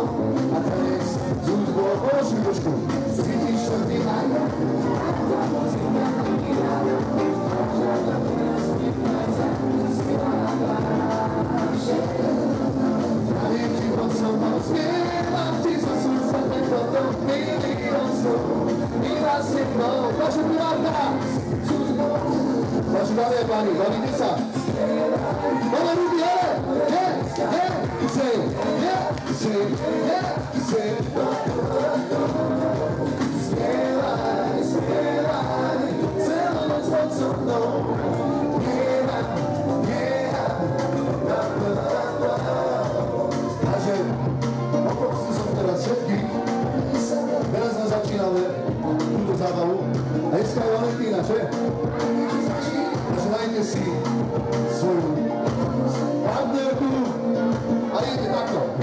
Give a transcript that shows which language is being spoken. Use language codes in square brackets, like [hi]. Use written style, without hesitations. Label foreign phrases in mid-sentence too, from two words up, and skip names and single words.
[sk] A dnes s hudbou položím trošku, cítiš to ty a ja, tá muzika nahráva, možno to teraz prichádza, sila a máše. Pravím ti, poď so mnou, spievam ti zo srdca, tento milión slov, iba s tebou. Vaša privátka! Vaši dámy a páni, bavíte sa? Máme ruky, ale! [en] Yeah, yeah, say, yeah, say, yeah, say. [sk] Spievaj, spievaj, celú noc pod so mnou. Yeah, yeah, da, da, da, da. Takže, poprosím som teraz všetkých. Teraz nás začíname túto zábavu. A dneska je Valentína, že? Dajte si svoju partnerku a idete takto.